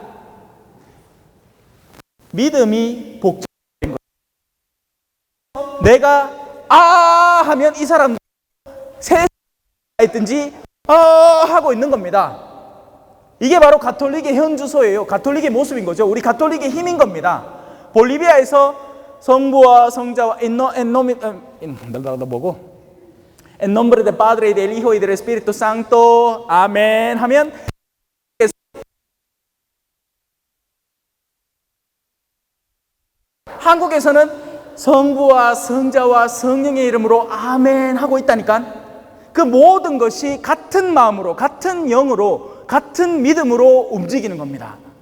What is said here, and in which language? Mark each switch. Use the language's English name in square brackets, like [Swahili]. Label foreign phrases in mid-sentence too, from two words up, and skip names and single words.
[Korean] 믿음이 복제인 거예요. 내가 아 하면 이 사람 새 있든지 하고 있는 겁니다. 이게 바로 가톨릭의 현주소예요. 가톨릭의 모습인 거죠. 우리 가톨릭의 힘인 겁니다. 볼리비아에서 성부와 성자와 [Spanish] En nombre del Padre y del Hijo y del Espíritu Santo, [Korean] 아멘 하면 한국에서는 성부와 성자와 성령의 이름으로 아멘 하고 있다니까. 그 모든 것이 같은 마음으로, 같은 영으로, 같은 믿음으로 움직이는 겁니다.